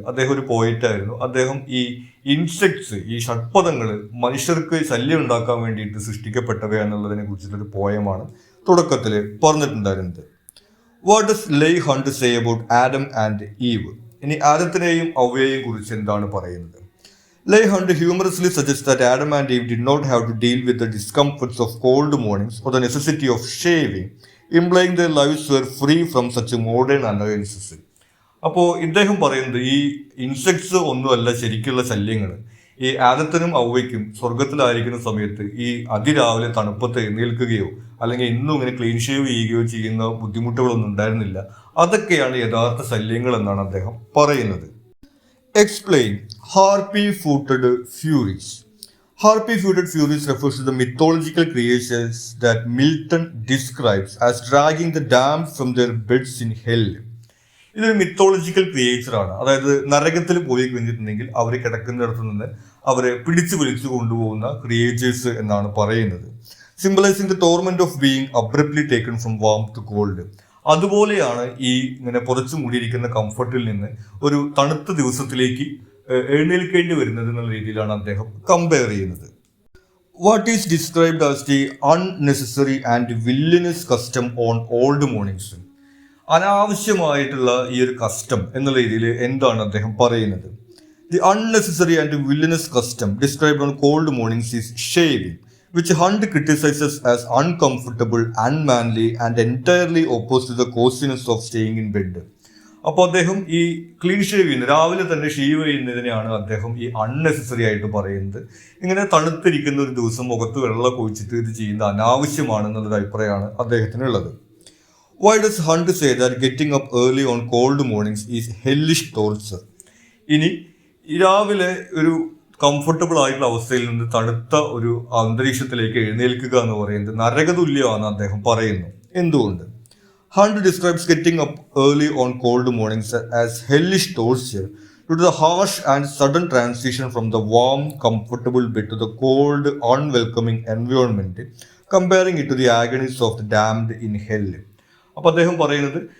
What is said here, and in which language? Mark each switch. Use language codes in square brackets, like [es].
[ml] അദ്ദേഹം ഒരു പോയിറ്റ് ആയിരുന്നു. അദ്ദേഹം ഈ ഇൻസെക്ട്സ്, ഈ ഷഡ്പദങ്ങൾ മനുഷ്യർക്ക് ശല്യം ഉണ്ടാക്കാൻ വേണ്ടിയിട്ട് സൃഷ്ടിക്കപ്പെട്ടവയാണെന്നുള്ളതിനെ കുറിച്ചിട്ടൊരു പോയമാണ് തുടക്കത്തിൽ പറഞ്ഞിട്ടുണ്ടായിരുന്നത്. [en] What does Leigh Hunt say about Adam and Eve? [ml] ഇനി ആദത്തിനെയും അവയെയും കുറിച്ച് എന്താണ് പറയുന്നത്? [en] Leigh Hunt humorously suggests that Adam and Eve did not have to deal with the discomforts of cold mornings or the necessity of shaving, implying their lives were free from such modern annoyances. [ml] അപ്പോൾ ഇദ്ദേഹം പറയുന്നത് ഈ insects ഒന്നുമല്ല ശരിക്കുള്ള ശല്യങ്ങൾ. ഈ ആദത്തിനും ഔവയ്ക്കും സ്വർഗത്തിലായിരിക്കുന്ന സമയത്ത് ഈ അതിരാവിലെ തണുപ്പത്ത് എഴുന്നേൽക്കുകയോ അല്ലെങ്കിൽ ഇന്നും ഇങ്ങനെ ക്ലീൻ ഷേവ് ചെയ്യുകയോ ചെയ്യുന്ന ബുദ്ധിമുട്ടുകളൊന്നും ഉണ്ടായിരുന്നില്ല. അതൊക്കെയാണ് യഥാർത്ഥ ശല്യങ്ങൾ എന്നാണ് അദ്ദേഹം പറയുന്നത്. [en] Explain harpy-footed furies. Harpy-footed furies refers to the mythological creatures that Milton describes as dragging the damned from their beds in hell. [ml] ഇതൊരു മിത്തോളജിക്കൽ ക്രിയേച്ചറാണ്. അതായത് നരകത്തിൽ പോയി കഴിഞ്ഞിട്ടുണ്ടെങ്കിൽ അവർ കിടക്കുന്നിടത്ത് നിന്ന് അവരെ പിടിച്ചു വലിച്ചു കൊണ്ടുപോകുന്ന ക്രിയേച്ചേഴ്സ് എന്നാണ് പറയുന്നത്. [en] Symbolizing the torment of being abruptly taken from warm to cold. [ml] അതുപോലെയാണ് ഈ ഇങ്ങനെ പുറച്ചു മൂടിയിരിക്കുന്ന കംഫർട്ടിൽ നിന്ന് ഒരു തണുത്ത ദിവസത്തിലേക്ക് എഴുന്നേൽക്കേണ്ടി വരുന്നത് എന്നുള്ള രീതിയിലാണ് അദ്ദേഹം കമ്പയർ ചെയ്യുന്നത്. [en] What is described as the unnecessary and villainous custom on old mornings? [ml] അനാവശ്യമായിട്ടുള്ള ഈ ഒരു കസ്റ്റം എന്നുള്ള രീതിയിൽ എന്താണ് അദ്ദേഹം പറയുന്നത്? [en] The unnecessary and villainous custom described on cold mornings is shaving, which Hunt criticizes as uncomfortable, unmanly and entirely opposed to the coziness of staying in bed. [ml] അപ്പോൾ അദ്ദേഹം ഈ ക്ലീൻ ഷേവ് ചെയ്യുന്നത്, രാവിലെ തന്നെ ഷേവ് ചെയ്യുന്നതിനെയാണ് അദ്ദേഹം ഈ അൺനെസസറി ആയിട്ട് പറയുന്നത്. ഇങ്ങനെ തണുത്തിരിക്കുന്ന ഒരു ദിവസം മുഖത്ത് വെള്ളം ഒഴിച്ചിട്ട് ഇത് ചെയ്യുന്നത് അനാവശ്യമാണെന്നുള്ളൊരു അഭിപ്രായമാണ് അദ്ദേഹത്തിനുള്ളത്. [en] Why does Hunt say that getting up early on cold mornings is hellish torture? [ml] ഇനി രാവിലെ ഒരു കംഫർട്ടബിൾ ആയിട്ടുള്ള അവസ്ഥയിൽ നിന്ന് തണുത്ത ഒരു അന്തരീക്ഷത്തിലേക്ക് എഴുന്നേൽക്കുക എന്ന് പറയുന്നത് നരകതുല്യമാണെന്ന് അദ്ദേഹം പറയുന്നു. എന്തുകൊണ്ട്? [en] Hunt describes getting up early on cold mornings as hellish torture due to the harsh and sudden transition from the warm, comfortable bed to the cold, unwelcoming environment, comparing it to the agonies of the damned in hell. [ml] അപ്പോൾ അദ്ദേഹം പറയുന്നത്